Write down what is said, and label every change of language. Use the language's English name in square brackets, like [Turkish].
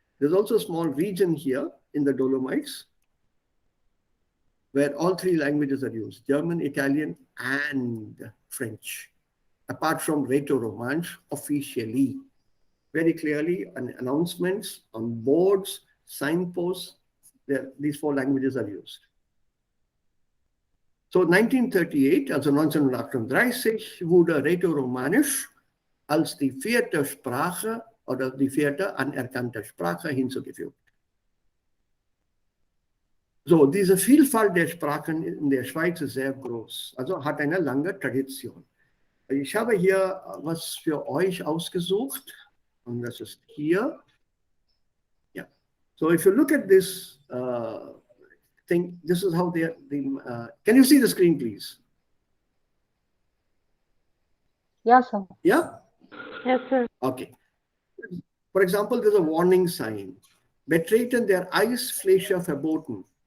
[English] There's also a small region here in the Dolomites where all three languages are used, German, Italian, and French, apart from Rätoromanisch officially. Very clearly, on announcements, on boards, signposts, these four languages are used. [German] So 1938, also 1938, wurde Rätoromanisch als die vierte Sprache oder die vierte anerkannte Sprache hinzugefügt. So, diese Vielfalt der Sprachen in der Schweiz ist sehr groß, also hat eine lange Tradition. Ich habe hier was für euch ausgesucht und das ist hier. [English] Yeah. So, if you look at this thing, this is how they can you see the screen, please? Yeah, sir. Yeah? Yes, sir. Okay. For example, there's a warning sign. [German] Betreten der Eisfläche verboten.